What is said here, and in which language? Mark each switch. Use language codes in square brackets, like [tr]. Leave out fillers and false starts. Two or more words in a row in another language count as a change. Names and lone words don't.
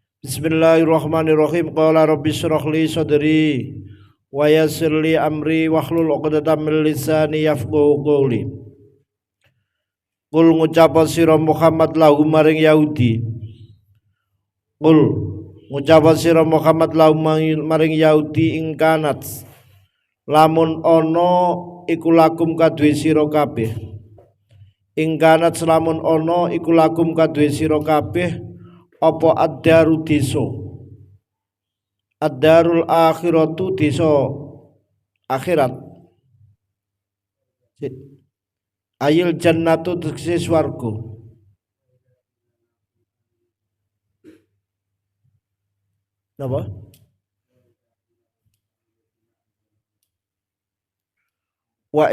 [ar] بسم الله الرحمن الرحيم. قال رب اشرح لي صدري ويسر لي أمري واحلل عقدة من لساني يفقهوا قولي. [jv] Qul ngucapa sira Muhammad lahum maring Yahudi. Qul ngucapa sira Muhammad lahum maring Yahudi ingkanat lamun ana iku lakum kadue sira kabeh. Ingkanat lamun ana iku lakum kadue sira kabeh apa ad-daru desa. [ar] الدار الآخرة [jv] desa akhirat. [ar] أي الجنة [jv] tegese swarga. Napa? [ar] Wa